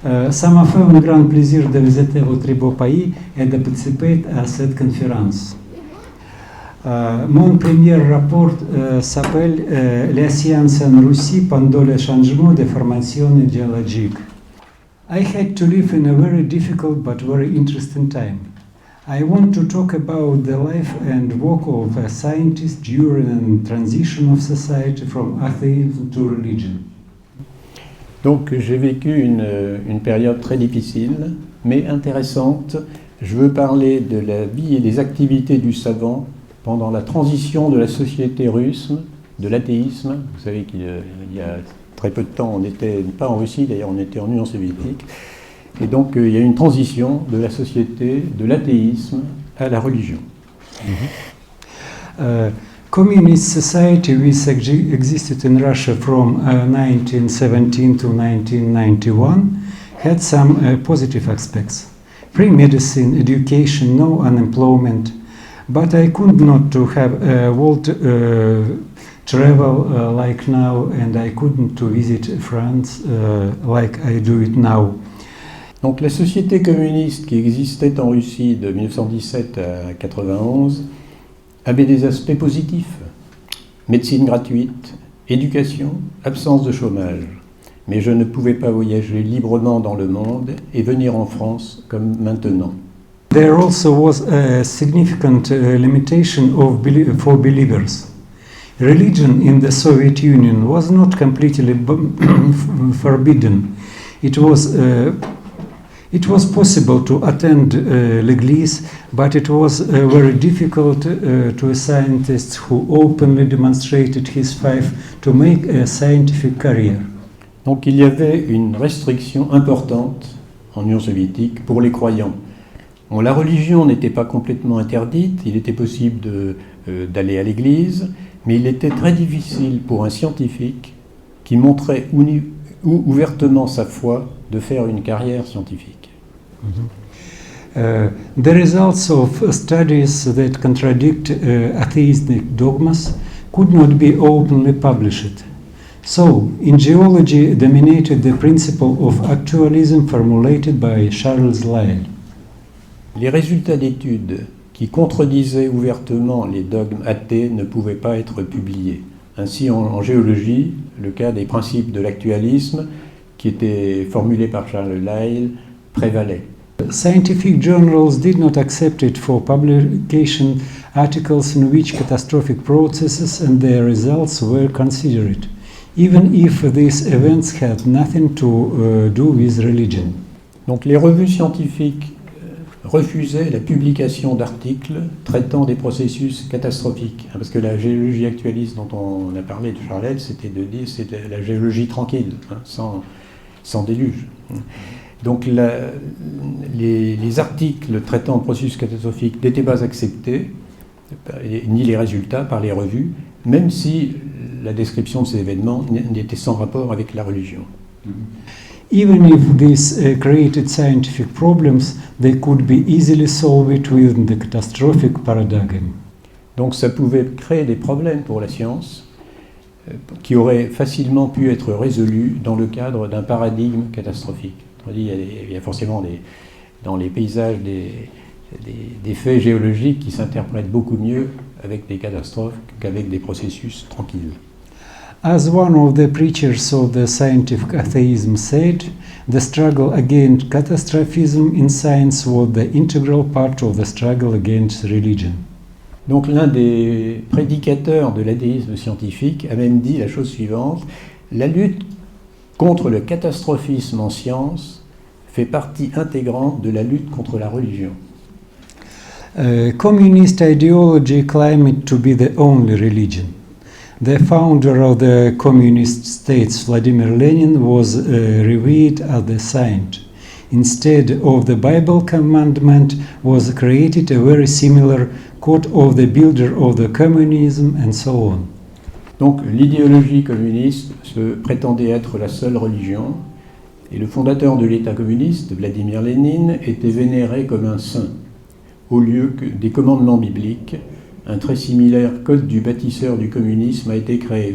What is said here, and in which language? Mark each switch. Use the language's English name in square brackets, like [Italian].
[French] Ça m'a fait un grand plaisir de visiter votre beau pays et de participer à cette conférence. Mon premier rapport s'appelle Les sciences en Russie pendant le changement de formation géologique. [English] I had to live in a very difficult but very interesting time. I want to talk about the life and work of a scientist during a transition of society from atheism to religion. [French] Donc j'ai vécu une période très difficile, mais intéressante. Je veux parler de la vie et des activités du savant pendant la transition de la société russe, de l'athéisme. Vous savez qu'il y a très peu de temps, on n'était pas en Russie, d'ailleurs on était en Union soviétique. Et donc il y a une transition de la société, de l'athéisme à la religion. [English] Communist society which existed in Russia from 1917 to 1991 had some positive aspects. Free medicine, education, no unemployment. But I could not to have world travel like now, and I couldn't to visit France like I do it now. [French] Donc la société communiste qui existait en Russie de 1917 à 1991 avait des aspects positifs. Médecine gratuite, éducation, absence de chômage. Mais je ne pouvais pas voyager librement dans le monde et venir en France comme maintenant. [English] There also was a significant limitation for believers. Religion in the Soviet Union was not completely forbidden. It was possible to attend l'église, but it was very difficult to a scientist who openly demonstrated his faith to make a scientific career. [French] Donc il y avait une restriction importante en Union soviétique pour les croyants. Bon, la religion n'était pas complètement interdite, il était possible d'aller à l'église, mais il était très difficile pour un scientifique qui montrait ouvertement sa foi de faire une carrière scientifique. [English] The results of studies that contradict atheistic dogmas could not be openly published. So, in geology dominated the principle of actualism formulated by Charles Lyell. [French] Les résultats d'études qui contredisaient ouvertement les dogmes athées ne pouvaient pas être publiés. Ainsi, en géologie, le cas des principes de l'actualisme, qui étaient formulés par Charles Lyell, prévalait. [English] Scientific journals did not accept it for publication articles in which catastrophic processes and their results were considered, even if these events had nothing to do with religion. [French] Donc les revues scientifiques refusaient la publication d'articles traitant des processus catastrophiques. Parce que la géologie actualiste dont on a parlé de Charles Lyell, c'était de dire c'est la géologie tranquille, hein, sans déluge. Donc les articles traitant de processus catastrophiques n'étaient pas acceptés, ni les résultats par les revues, même si la description de ces événements n'était sans rapport avec la religion. [English] Even if these created scientific problems, they could be easily solved within the catastrophic paradigm. [French] Donc ça pouvait créer des problèmes pour la science qui auraient facilement pu être résolus dans le cadre d'un paradigme catastrophique. Il y a forcément dans les paysages des faits géologiques qui s'interprètent beaucoup mieux avec des catastrophes qu'avec des processus tranquilles. [English] As one of the preachers of the scientific atheism said, the struggle against catastrophism in science was the integral part of the struggle against religion. [French] Donc l'un des prédicateurs de l'athéisme scientifique a même dit la chose suivante: la lutte contre le catastrophisme en science fait partie intégrante de la lutte contre la religion. [English] Communist ideology claimed it to be the only religion. The founder of the communist states, Vladimir Lenin, was revered as the saint. Instead of the Bible commandment was created a very similar quote of the builder of the communism and so on. [French] Donc l'idéologie communiste se prétendait être la seule religion, et le fondateur de l'État communiste, Vladimir Lénine, était vénéré comme un saint, au lieu que des commandements bibliques. Un très similaire code du bâtisseur du communisme a été créé.